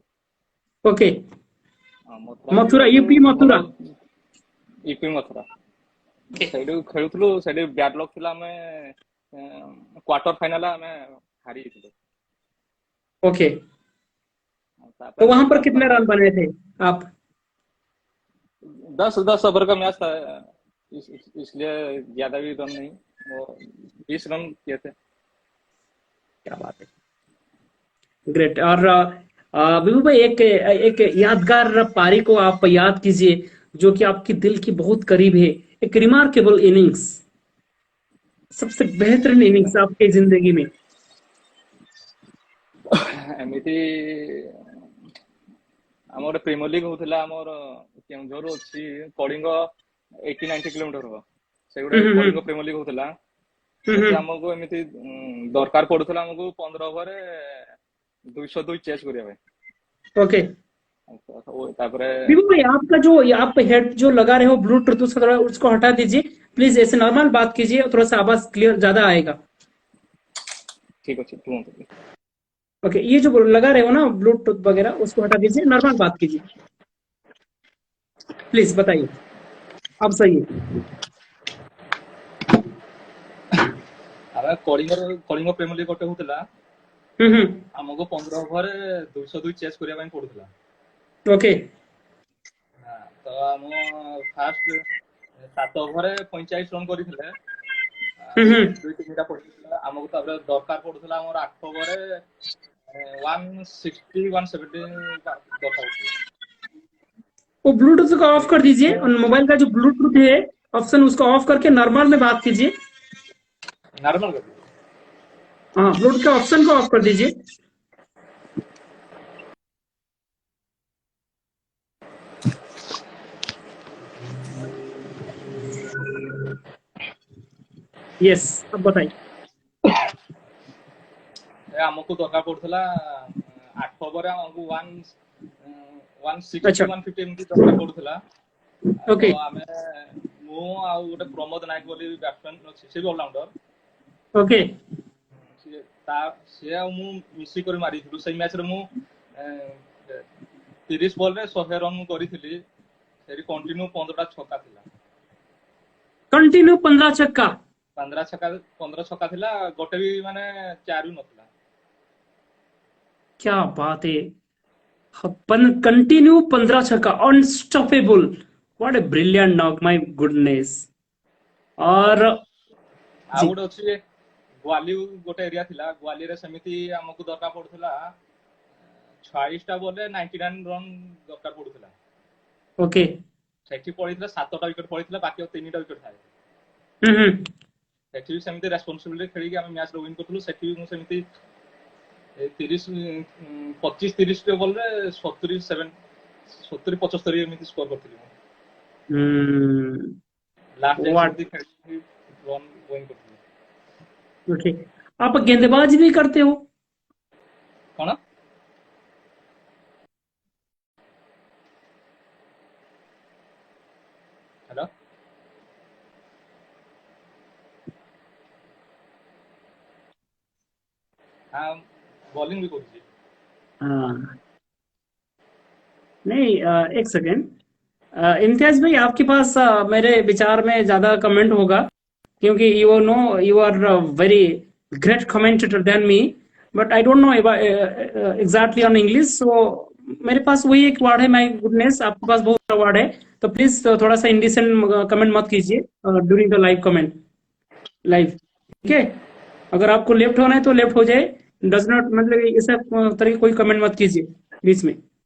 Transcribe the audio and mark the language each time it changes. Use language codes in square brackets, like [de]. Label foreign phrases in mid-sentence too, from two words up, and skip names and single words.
[hi] ओके। [or] ମଥୁରା ବି [hi] मथुरा, [or] ସେଇଠୁ [hi] यूपी [or] ଭଲ, [hi] मथुरा। [or] ଇପି ମଥୁରା। [hi] ओके [or] ସେଇଠୁ ଖେଳୁଥିଲୁ, ସେଇଠି [en] bad luck [or] ଥିଲା, ଆମେ [en] quarter final [or] ଆମେ ହାରି ଯାଇଥିଲୁ। [hi] ओके। [or] ତାପରେ [hi] तो वहां [or] ନେକ୍ସଟ [hi] पर [or] ଆସିଲା [hi] कितने [or] ଆମର [hi] रन बने थे आप? 10 ओवर का मैच था, इसलिए ज्यादा भी रन नहीं, वो 20 रन किए थे। क्या बात है, ग्रेट। और विभू भाई, एक एक यादगार पारी को आप याद कीजिए जो कि आपके दिल की बहुत करीब है। एक [en] remarkable innings, [hi] सबसे बेहतरीन इनिंग्स आपके जिंदगी में। [or] ଏମିତି ଆମର ଗୋଟେ [en] premier league [or] ହଉଥିଲା, ଆମର କେଉଁଝର ଅଛି କଳିଙ୍ଗ 80-90 କିଲୋମିଟର ହବ। ସେ ଗୋଟେ କଳିଙ୍ଗ ପ୍ରିମିୟର ଲିଗ୍ ହଉଥିଲା। ସେଠି ଆମକୁ ଏମିତି ଦରକାର ପଡୁଥିଲା ଆମକୁ 15 ଓଭରରେ 202 ଚେସ୍ କରିବା ପାଇଁ। [hi] ओके। [or] ତାପରେ [hi] विभू भाई, आपका जो आप हेड जो लगा रहे हो ब्लूटूथ, उसका थोड़ा उसको हटा दीजिए प्लीज। ऐसे नॉर्मल बात कीजिए, थोड़ा सा आवाज क्लियर ज्यादा आएगा। [or] ଠିକ ଅଛି କୁହନ୍ତୁ। [hi] ओके, ये जो लगा रहे हो ना ब्लूटूथ वगैरह, उसको हटा दीजिए, नॉर्मल बात कीजिए प्लीज। बताइए, अब सही है। [or] ଆମେ କଳିଙ୍ଗ ପ୍ରିମିୟର ଲିଗ୍ ଗୋଟେ ହଉଥିଲା, [hi] हम्म। [or] ଆମକୁ 15 ଓଭରରେ 202 ଚେସ୍ କରିବା ପାଇଁ ପଡୁଥିଲା। [hi] ओके। [or] ତ ଆମ ଫାର୍ଷ୍ଟ 7 ଓଭରରେ 45 ରନ୍ କରିଥିଲେ, ଦୁଇ ତିନିଟା ପଡିଥିଲା ଆମକୁ। ତାପରେ ଦରକାର ପଡୁଥିଲା ଆମର 8 ଓଭରରେ 160-170 ଦରକାର ପଡୁଥିଲା। [hi] वो ब्लूटूथ को ऑफ कर दीजिए, और मोबाइल का जो ब्लूटूथ है ऑप्शन, उसको ऑफ करके नॉर्मल में बात कीजिए। नॉर्मल कर दीजिए। हाँ, ब्लूटूथ के ऑप्शन को ऑफ कर दीजिए। यस, अब बताइए। [or] ଆମକୁ ଦରକାର ପଡୁଥିଲା 8 ଓଭରରେ ଆମକୁ 160 [hi] अच्छा। [or] 150 ଏମିତି ଦରକାର ପଡୁଥିଲା। ତ [hi] ओके [or] ଆମେ, ମୁଁ ଆଉ ଗୋଟେ ପ୍ରମୋଦ ନାୟକ ବୋଲି ବ୍ୟାଟ୍ସମ୍ୟାନ୍ ଅଛି, ସେ ବି ଅଲରାଉଣ୍ଡର। [hi] ओके। [or] ସେ ଆଉ ମୁଁ ମିଶିକରି ମାରିଥିଲୁ। ସେଇ ମ୍ୟାଚରେ ମୁଁ 30 ବଲରେ 100 ରନ୍ କରିଥିଲି। ସେଠି କଣ୍ଟିନ୍ୟୁ 15ଟା ଛକା ଥିଲା। [hi] कंटिन्यू 15 छक्का? [or] 15 ଛକା ଥିଲା, ଗୋଟେ ବି ମାନେ ଚାରି ନଥିଲା। [hi] क्या बात है। कंटिन्यू 15 छक्का, अनस्टॉपेबल। [en] What a brilliant knock, my goodness. [hi] और [or] ଆଉ [hi] जी। [or] ଗୋଟେ ଅଛି ଗ୍ୱାଲି, ଗୋଟେ ଏରିଆ ଥିଲା ଗ୍ୱାଲିରେ, ସେମିତି ଆମକୁ ଦରକାର ପଡୁଥିଲା 46ଟା ବଲରେ 99 ରନ୍ ଦରକାର ପଡୁଥିଲା। [hi] ओके। [or] ସେଠି ପଡିଥିଲା 7ଟା ୱିକେଟ୍ ପଡିଥିଲା, ବାକି ଆଉ 3ଟା ୱିକେଟ୍ ଥାଏ। [hi] हम्म। [or] ସେଠି ବି ସେମିତି ରେସ୍ପନ୍ସିବିଲିଟି ଖେଳିକି ଆମେ [en] match win [or] କରୁଥିଲୁ। ସେଠି ବି ମୁଁ ସେମିତି 25-30 ବଲରେ 70-75 ଏମିତି ସ୍କୋର କରିଥିଲି ମୁଁ। ଲାଷ୍ଟ ଯାଏଁ [hi] व्हाट। [or] ସେମିତି ଖେଳିକି [en] run win [or] କରିଥିଲି। [hi] ओके। आप गेंदबाजी भी करते हो? [or] କଣ? [hi] हेलो हाँ बॉलिंग भी करूँ। हाँ नहीं, एक सेकेंड। इम्तियाज भाई, आपके पास मेरे विचार में ज्यादा कमेंट होगा, क्योंकि [en] you know you are very great commentator than me, but I don't know exactly on English. [hi] सो मेरे पास वही एक वर्ड है, [en] my goodness. [hi] आपके पास बहुत सारा वर्ड है, तो प्लीज थोड़ा सा [en] indecent comment [hi] मत कीजिए [en] during the live comment, live. [hi] ठीक है, अगर आपको लेफ्ट होना है तो लेफ्ट हो जाए, [en] does not [hi] मतलब इस तरह की कोई कमेंट मत कीजिए बीच में।